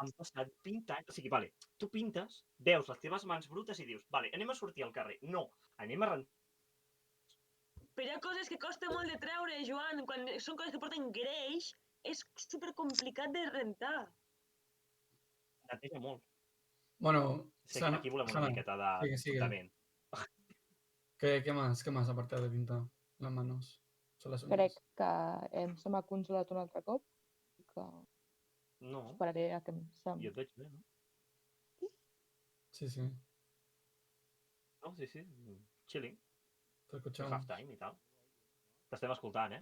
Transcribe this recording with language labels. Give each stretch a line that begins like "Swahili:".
Catalan: Han passat 20 anys, o sigui, vale, tu pintes, veus les teves mans brutes i dius, vale, anem a sortir al carrer. No, anem a rentar. Però hi ha coses que costa molt de treure, Joan. Quan són coses que porten greix, és supercomplicat de rentar. Neteja molt. Bueno, sé que aquí volem una miqueta de tratament.
Spanish: ¿Qué más aparte de pintar las manos?
Catalan: Crec que se m'ha congelat un altre cop. No. Esperaré a que Jo et veig bé, no? Sí. No, sí. Chilling. T'escuchamos. Half time i tal. T'estem escoltant,